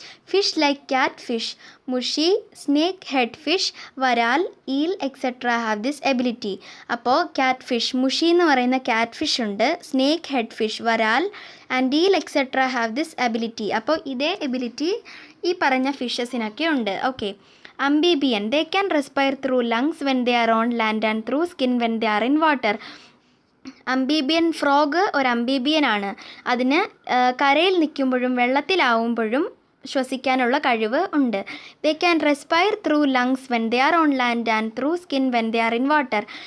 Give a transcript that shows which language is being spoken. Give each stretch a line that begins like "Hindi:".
English: Fish like catfish, fish, snakehead fish, വരാൽ, eel etcetera have this ability.
Malayalam: അപ്പോൾ cat fish, മുഷി എന്ന് പറയുന്ന cat fish ഉണ്ട്, snake head fish, വരാൽ
English: And eel etcetera have this ability.
Malayalam: അപ്പോൾ ഇതേ ability ഈ പറഞ്ഞ ഫിഷസിനൊക്കെ ഉണ്ട്.
English: Amphibian, they can respire through lungs when they are on land and through skin when they are in water.
Malayalam: അംബീബിയൻ frog ഒരു അംബീബിയൻ ആണ്. അതിന് കരയിൽ നിൽക്കുമ്പോഴും വെള്ളത്തിലാവുമ്പോഴും ശ്വസിക്കാനുള്ള കഴിവ് ഉണ്ട്.
English: They can respire through lungs when they are on land and through skin when they are in water.